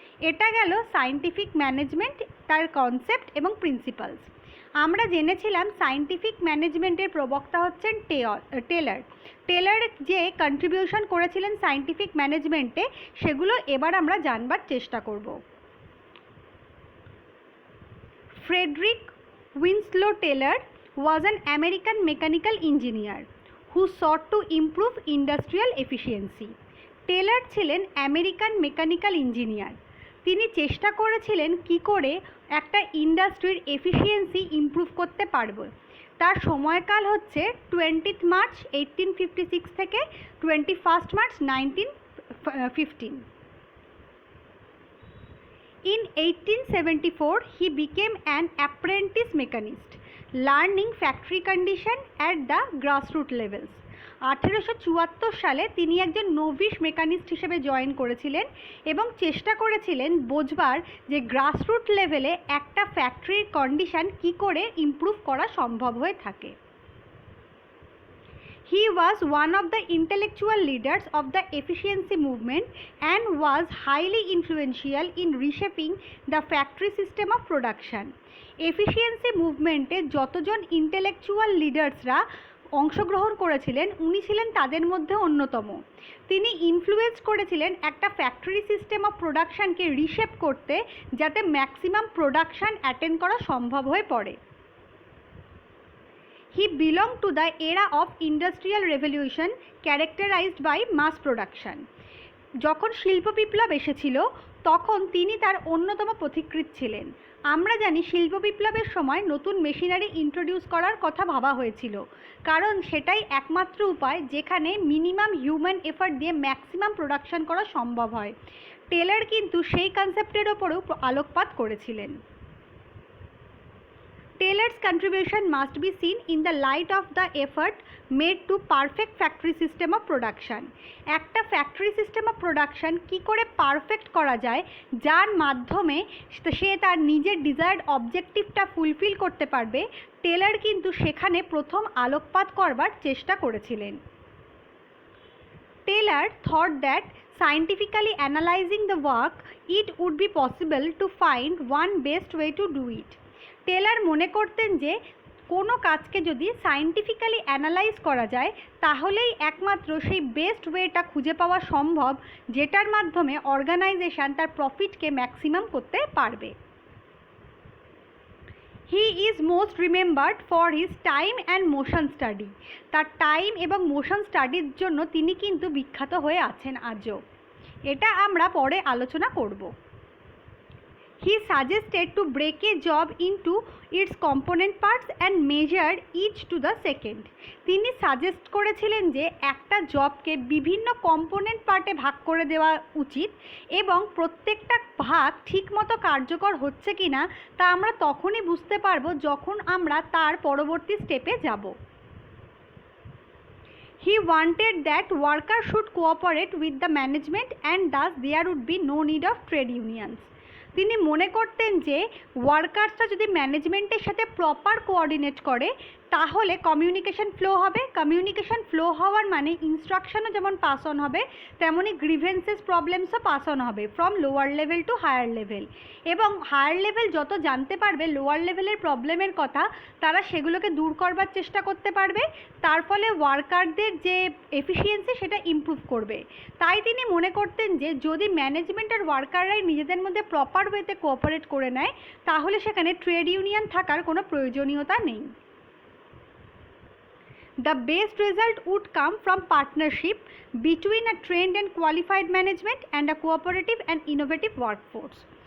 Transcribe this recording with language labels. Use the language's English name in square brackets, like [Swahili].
[Bangla] এটা গেল scientific management, তার কনসেপ্ট এবং প্রিন্সিপালস। আমরা জেনেছিলাম সায়েন্টিফিক ম্যানেজমেন্টের প্রবক্তা হচ্ছেন টেলর। টেলর যে কন্ট্রিবিউশন করেছিলেন সায়েন্টিফিক ম্যানেজমেন্টে সেগুলো এবার আমরা জানবার চেষ্টা করব। [English] Frederick Winslow Taylor was an American mechanical engineer who sought to improve industrial efficiency. [Bangla] Taylor ছিলেন আমেরিকান মেকানিক্যাল ইঞ্জিনিয়ার। তিনি চেষ্টা করেছিলেন কি করে একটা ইন্ডাস্ট্রির এফিসিয়েন্সি ইমপ্রুভ করতে পারবে। তার সময়কাল হচ্ছে 20 মার্চ 1856 থেকে 21 March 1915। [English] In 1874, he became an apprentice mechanist, learning factory condition at the grassroots levels. [Bangla] 1874 সালে তিনি একজন নোভিস মেকানিস্ট হিসেবে জয়েন করেছিলেন এবং চেষ্টা করেছিলেন বোঝবার যে গ্রাসরুট লেভেলে একটা ফ্যাক্টরির কন্ডিশন কি করে ইমপ্রুভ করা সম্ভব হয়ে থাকে। [English] He was one of the intellectual leaders of the efficiency movement and was highly influential in reshaping the factory system of production. [Bangla] Efficiency movement এ যতজন ইন্টেলেকচুয়াল লিডার্সরা অংশগ্রহণ করেছিলেন উনি ছিলেন তাদের মধ্যে অন্যতম। তিনি ইনফ্লুয়েন্স করেছিলেন একটা ফ্যাক্টরি সিস্টেম অফ প্রোডাকশনকে রিশেপ করতে যাতে ম্যাক্সিমাম প্রোডাকশন অ্যাটেন্ড করা সম্ভব হয়ে পড়ে। He belonged to the era of industrial revolution characterized by mass production. যখন শিল্প বিপ্লব এসেছিল তখন তিনি তার অন্যতম পথিকৃৎ ছিলেন। আমরা জানি শিল্প বিপ্লবের সময় নতুন মেশিনারি ইন্ট্রোডিউস করার কথা ভাবা হয়েছিল, কারণ সেটাই একমাত্র উপায় যেখানে মিনিমাম হিউম্যান এফার্ট দিয়ে ম্যাক্সিমাম প্রোডাকশন করা সম্ভব হয়। টেলর কিন্তু সেই কনসেপ্টের ওপরেও আলোকপাত করেছিলেন। [English] Taylor's contribution must be seen in the light of the effort made to perfect factory system of production. [Bangla] একটা ফ্যাক্টরি সিস্টেম অফ প্রোডাকশন কী করে পারফেক্ট করা যায় যার মাধ্যমে সে তার নিজের ডিজায়ার্ড অবজেক্টিভটা ফুলফিল করতে পারবে, টেলর কিন্তু সেখানে প্রথম আলোকপাত করবার চেষ্টা করেছিলেন। [English] Taylor thought that scientifically analyzing the work, it would be possible to find one best way to do it. [Bangla] Taylor মনে করতেন যে কোনো কাজকে যদি সায়েন্টিফিক্যালি অ্যানালাইজ করা যায় তাহলেই একমাত্র সেই বেস্ট ওয়েটা খুঁজে পাওয়া সম্ভব যেটার মাধ্যমে অর্গানাইজেশন তার প্রফিটকে ম্যাক্সিমাম করতে পারবে। [English] He is most remembered for his time and motion study. [Bangla] তার টাইম এবং মোশন স্টাডির জন্য তিনি কিন্তু বিখ্যাত হয়ে আছেন আজও। এটা আমরা পরে আলোচনা করব। [English] He suggested to break a job into its component parts and measure each to the second. [Bangla] তিনি সাজেস্ট করেছিলেন যে একটা জবকে বিভিন্ন কম্পোনেন্ট পার্টে ভাগ করে দেওয়া উচিত এবং প্রত্যেকটা ভাগ ঠিকমতো কার্যকর হচ্ছে কিনা তা আমরা তখনই বুঝতে পারবো যখন আমরা তার পরবর্তী স্টেপে যাব। [English] He wanted that workers should cooperate with the management and thus there would be no need of trade unions. [Bangla] তিনি মনে করতেন যে ওয়ার্কার্সরা যদি ম্যানেজমেন্টের সাথে প্রপার কোঅর্ডিনেট করে তাহলে কমিউনিকেশন ফ্লো হবে। কমিউনিকেশন ফ্লো হওয়ার মানে ইনস্ট্রাকশনও যেমন পাস অন হবে তেমনই গ্রিভেন্সেস প্রবলেমসও পাস অন হবে [English] from lower level to higher level, [Bangla] এবং হায়ার লেভেল যত জানতে পারবে লোয়ার লেভেলের প্রবলেমের কথা তারা সেগুলোকে দূর করবার চেষ্টা করতে পারবে, তার ফলে ওয়ার্কারদের যে এফিসিয়েন্সি সেটা ইমপ্রুভ করবে। তাই তিনি মনে করতেন যে যদি ম্যানেজমেন্ট আর ওয়ার্কাররাই নিজেদের মধ্যে প্রপার ওয়েতে কোঅপারেট করে নেয় তাহলে সেখানে ট্রেড ইউনিয়ন থাকার কোনো প্রয়োজনীয়তা নেই। [English] The best result would come from partnership between a trained and qualified management and a cooperative and innovative workforce.